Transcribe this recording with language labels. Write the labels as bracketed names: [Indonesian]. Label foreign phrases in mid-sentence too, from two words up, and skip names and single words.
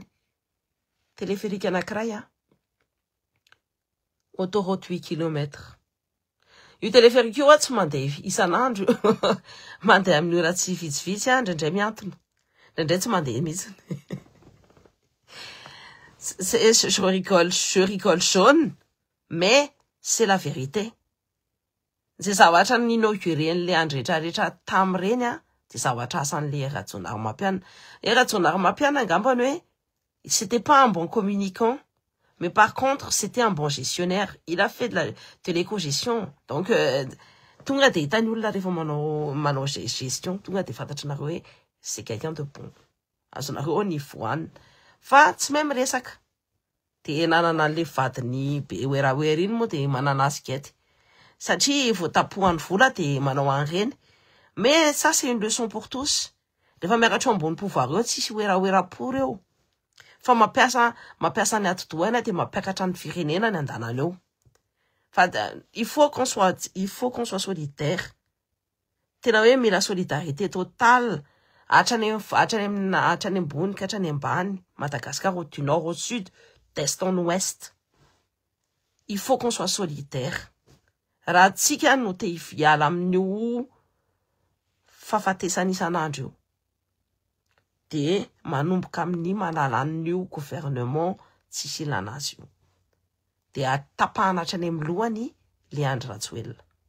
[Malagasy] Téléphérique anankiray autoroute 8 km. Io téléphérique io tsy mandeha isan'andro mandeha amin'ny ora tsy vitsivitsy ndraindray miantona ndraindray tsy mandeha mihitsy. [French] je rigole jaune, mais c'est la vérité. [Malagasy] Zay zavatra ninauguren'le andretraretra tam'ireny a, de zavatra asan'le Rajaonary Mampianina. Rajaonary Mampianina angambany hoe, [French] c'était pas un bon communicant, mais par contre, c'était un bon gestionnaire. Il a fait de l'éco-gestion. Donc, [Malagasy] tonga de hitany olona rehefa manao gestion, tonga de fantatranareo hoe [French] c'est quelqu'un de bon. [Malagasy] Azonareo ny voany. Fa tsy même resaka. De nanana an'le vadiny be oeraoera iny moa de manana azy gety. Satria vao tapohany vola de manao an'ireny. [French] Mais ça c'est une leçon pour tous. [Malagasy] Rehefa miakatra ambony pouvoir eo tsisy oeraoera-po reo. Fa mampiasa ny atidohana de mampiakatra ny firenena ny andanany eo. [French] Fa il faut qu'on soit solidaire. [Malagasy] Tena hoe mila [French] solidarité totale. [Malagasy] Hatrany ambony ka hatrany ambany. [French] Madagascar au du nord au sud, d'est en ouest. Il faut qu'on soit solidaire. [Malagasy] Raha tsika no te hiala amin'io fahafatesana isan'andro io. De manomboka amin'ny malala an'io gouvernement tsisy ilana azy io. De atapahana hatrany amin'ny lohany le Andry Rajoelina.